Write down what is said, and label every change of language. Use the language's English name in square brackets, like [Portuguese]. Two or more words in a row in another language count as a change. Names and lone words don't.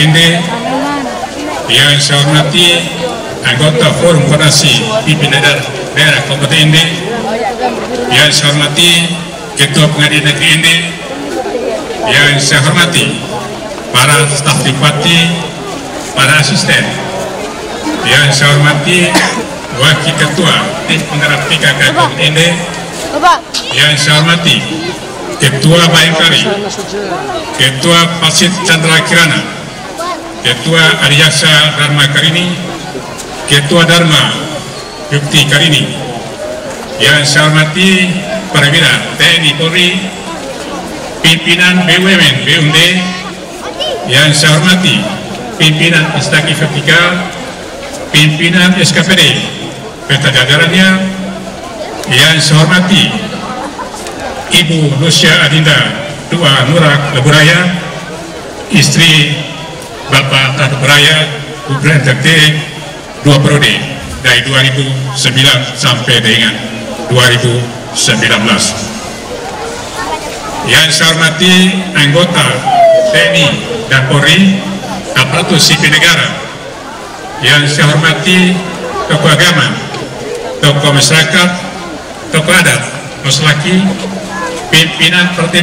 [Indonesian] Ende, yang saya hormati anggota Forum Koordinasi Pimpinan Daerah Kabupaten Ende, yang saya hormati Ketua Pengadilan Negeri Ende, yang saya hormati para staf Bupati, para asisten, yang saya hormati Wakil Ketua Tim Penggerak PKK Kabupaten Ende, yang saya hormati Ketua Bayangkari, Ketua Pasit Chandra Kirana, Ketua Adiyaksa Dharma Karini, Ketua Dharma Yukti Karini, yang saya hormati perwira TNI Polri, pimpinan BUMN BUMD, yang saya hormati pimpinan Instansi Vertikal, pimpinan SKPD beserta jajarannya, yang saya hormati Ibu Lucia Adinda Dua Nurak Leburaya, istri Bapak Tata Beraya Gubernur Jakti 2 periode dari 2009 sampai dengan 2019. Yang saya hormati anggota TNI dan Polri, aparatur sipil negara. Yang saya hormati tokoh agama, tokoh masyarakat, tokoh adat, masyarakat, pimpinan partai